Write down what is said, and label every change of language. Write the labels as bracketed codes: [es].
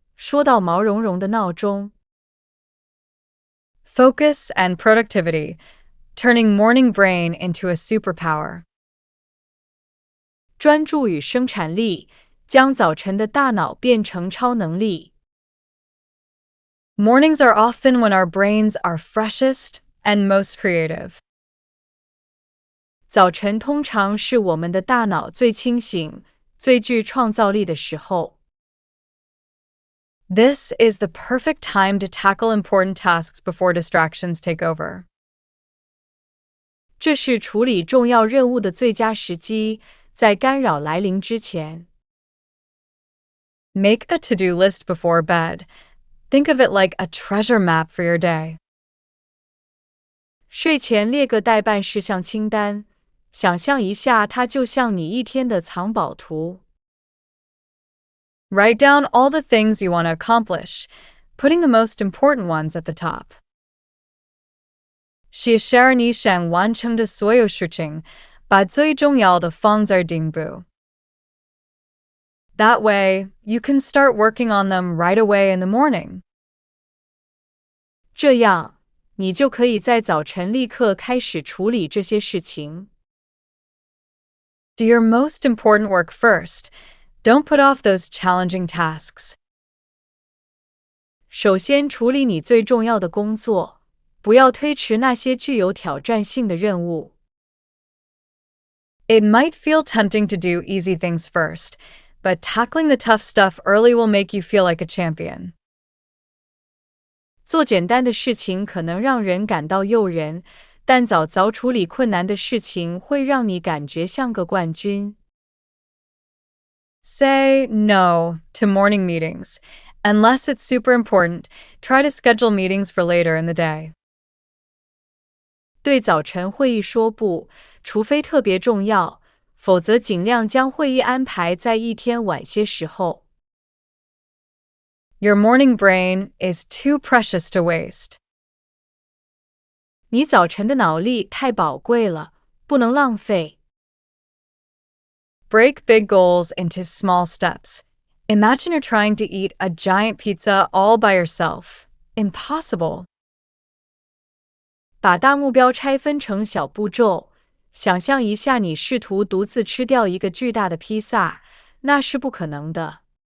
[zh] 说到毛茸茸的闹钟。 [en] Focus and productivity, turning morning brain into a superpower. [zh] 专注与生产力，将早晨的大脑变成超能力。 [en] Mornings are often when our brains are freshest and most creative. [zh] 早晨通常是我们的大脑最清醒、最具创造力的时候。 [en] This is the perfect time to tackle important tasks before distractions take over. [zh] 这是处理重要任务的最佳时机，在干扰来临之前。 [en] Make a to-do list before bed. Think of it like a treasure map for your day. [zh] 睡前列个待办事项清单，想象一下它就像你一天的藏宝图。 [en] Write down all the things you want to accomplish, putting the most important ones at the top. [zh] 写下你想完成的所有事情，把最重要的放在顶部。 [en] That way, you can start working on them right away in the morning. [zh] 这样，你就可以在早晨立刻开始处理这些事情。 [en] Do your most important work first. Don't put off those challenging tasks. [zh] 首先处理你最重要的工作，不要推迟那些具有挑战性的任务。 [en] It might feel tempting to do easy things first, but tackling the tough stuff early will make you feel like a champion. [zh] 做简单的事情可能让人感到诱人，但早早处理困难的事情会让你感觉像个冠军。 [en] Say no to morning meetings. Unless it's super important, try to schedule meetings for later in the day. [zh] 对早晨会议说不，除非特别重要，否则尽量将会议安排在一天晚些时候。 [en] Your morning brain is too precious to waste. [zh] 你早晨的脑力太宝贵了，不能浪费。 [en] Break big goals into small steps. Imagine you're trying to eat a giant pizza all by yourself. Impossible. [zh] 把大目标拆分成小步骤，想象一下你试图独自吃掉一个巨大的披萨，那是不可能的。